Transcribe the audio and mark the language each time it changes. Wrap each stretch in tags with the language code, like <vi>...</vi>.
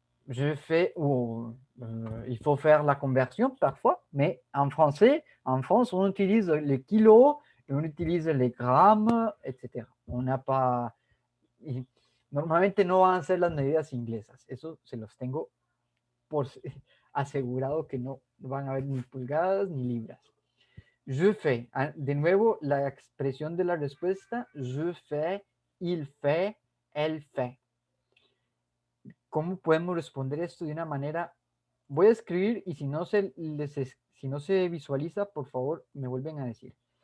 <fr>Je fais, ou il faut faire la conversion parfois, mais en français, en France, on utilise les kilos et on utilise les grammes, etc. On n'a pas,</fr> <es>y normalmente no van a ser las medidas inglesas, eso se los tengo por asegurado que no van a haber ni pulgadas ni libras.</es> <fr>Je fais,</fr> <es>de nuevo la expresión de la respuesta,</es> <fr>je fais, il fait, elle fait.</fr> <es>¿Cómo podemos responder esto de una manera? Voy a escribir y si no si no se visualiza, por favor, me vuelven a decir.</es>